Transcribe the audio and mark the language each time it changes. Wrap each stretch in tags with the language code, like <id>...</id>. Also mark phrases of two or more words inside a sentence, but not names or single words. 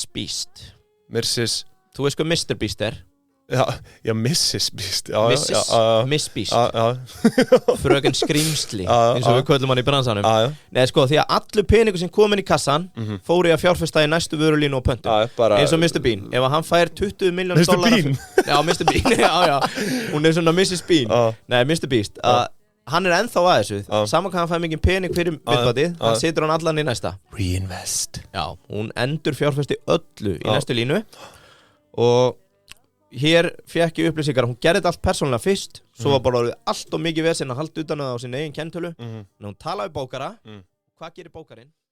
<is>Beast. Þú veist hvað Mr. Beast er? Já, Mrs. Beast. Miss Beast. Fröken Skrimsli, eins og við köllum hann í bransanum. Nei, sko, því að allur peningur sem kom inn í kassan fór í að fjárfesta í næstu vörulínu og pöntum. Eins og Mr. Bean. Ef hann fær $20 million... Mr. Bean? Já, Mr. Bean, já. Hún er svona Mrs. Bean. Nei, Mr. Beast. Hann er ennþá að þessu, saman kann hann fæ mikið pening fyrir myndvatið, hann setur hann allan í næsta. Reinvest. Já, hún endur fjárfesti öllu í næstu línu og hér fekk ég upplýsingar, hún gerði þetta allt persónulega fyrst, svo var bara allt og mikið vesinn að halda utan á sinni eigin kennitölu, en hún talaði bókara, hvað gerir bókarinn?</is>